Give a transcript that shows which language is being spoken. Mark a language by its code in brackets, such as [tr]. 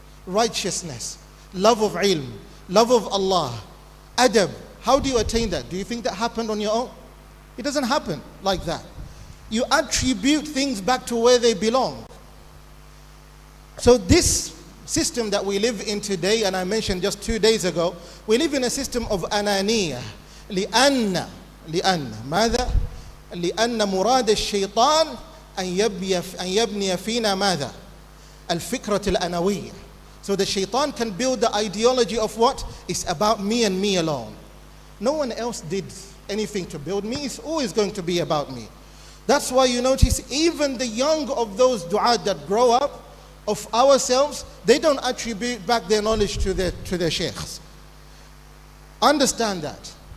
[en] Righteousness, love of ilm, love of Allah, adab. How do you attain that? Do you think that happened on your own? It doesn't happen like that. You attribute things back to where they belong. So this system that we live in today, and I mentioned just 2 days ago, we live in a system of ananiyah. [ar] لأن ماذا؟ لأن مراد الشيطان أن يبني فينا ماذا؟ الفكرة الأنوية. [en] So the shaitan can build the ideology of what? It's about me and me alone. No one else did anything to build me. It's always going to be about me. That's why you notice even the young of those du'at that grow up of ourselves, they don't attribute back their knowledge to their sheikhs. Understand that.